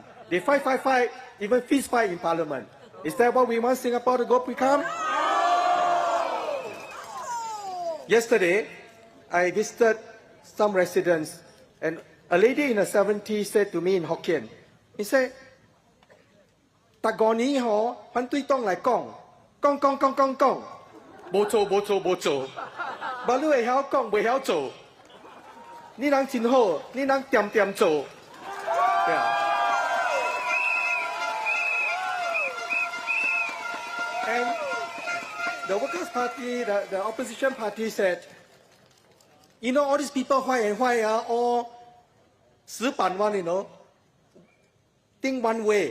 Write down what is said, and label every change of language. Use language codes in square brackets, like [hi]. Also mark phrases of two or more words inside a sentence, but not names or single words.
[en] They fight, even fist fight in Parliament. Is that what we want Singapore to become? Yesterday, I visited some residents, and a lady in her 70s said to me in Hokkien, he said, [nan] "Tagoni ho, pantui tong lai kong, kong, bo. Balu ei hao kong, bei hao zo. Ni nang chin ho, ni nang tiam zo." [en] Yeah. And the Workers' Party, the opposition party said, "You know, all these people why are all 死板 one, you know, think one way."